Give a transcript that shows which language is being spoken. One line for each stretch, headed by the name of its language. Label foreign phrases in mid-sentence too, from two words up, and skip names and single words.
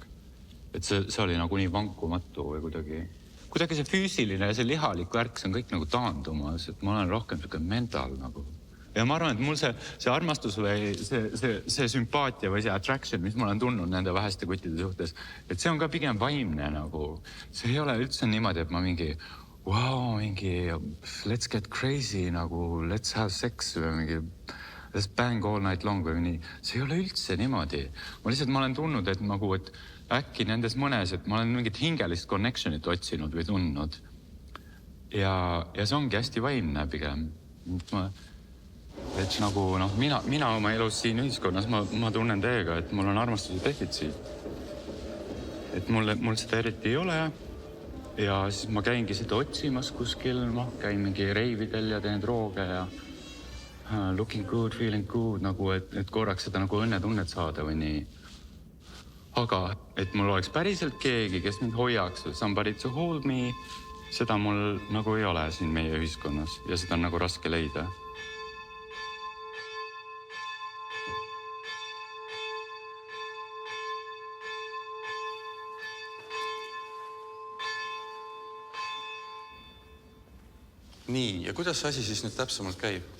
Estonian: Et see oli nagu nii vankumatu või kuidagi see füüsiline ja see lihalik värk, see on kõik nagu taandumas, et ma olen rohkem selline mental nagu. Ja ma arvan, et mul see armastus või see sümpaatia või see attraction, mis ma olen tundnud nende väheste kuttide suhtes, et see on ka pigem vaimne nagu. See ei ole üldse niimoodi, et ma mingi,
English: let's get crazy nagu, let's have sex
Estonian: või mingi,
English: let's bang all night long
Estonian: või nii. See ei ole üldse niimoodi. Ma olen tundnud, et nagu, et äkki nendes mõnes, et ma olen mingit hingelist connectionit otsinud või tundnud. Ja see ongi hästi vaimne pigem. Et nagu, noh, mina oma elus siin ühiskonnas, ma tunnen teiega, et mul on armastuse defitsiit. Et mul seda eriti ei ole ja siis ma käingi seda otsimas kuskil, ma käin mingi reividel ja teen drooge ja
English: looking good, feeling good,
Estonian: nagu, et korraks seda nagu õnnetunnet saada või nii. Aga, et mul oleks päriselt keegi, kes mind hoiaks,
English: somebody to hold me,
Estonian: seda mul nagu ei ole siin meie ühiskonnas ja seda on nagu raske leida. Nii, ja kuidas see asi siis nüüd täpsemalt käib?